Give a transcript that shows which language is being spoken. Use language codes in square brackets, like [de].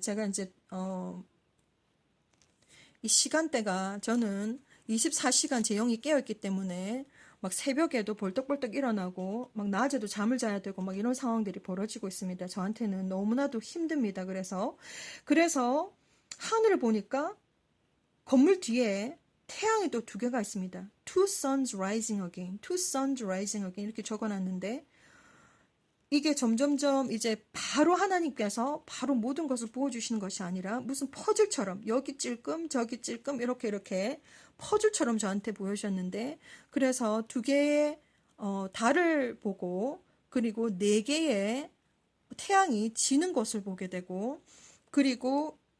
[ko] 제가 이제 이 시간대가 저는 24시간 제 영이 깨어있기 때문에 막 새벽에도 벌떡벌떡 일어나고 막 낮에도 잠을 자야 되고 막 이런 상황들이 벌어지고 있습니다. 저한테는 너무나도 힘듭니다. 그래서 하늘을 보니까 건물 뒤에 태양이 또 2개가 있습니다. [en] Two suns rising again, two suns rising again [ko] 이렇게 적어놨는데 이게 점점점 이제 바로 하나님께서 바로 모든 것을 보여주시는 것이 아니라 무슨 퍼즐처럼 여기 찔끔 저기 찔끔 이렇게 퍼즐처럼 저한테 보여주셨는데, 그래서 두 개의 달을 보고 그리고 네 개의 태양이 지는 것을 보게 되고, 그리고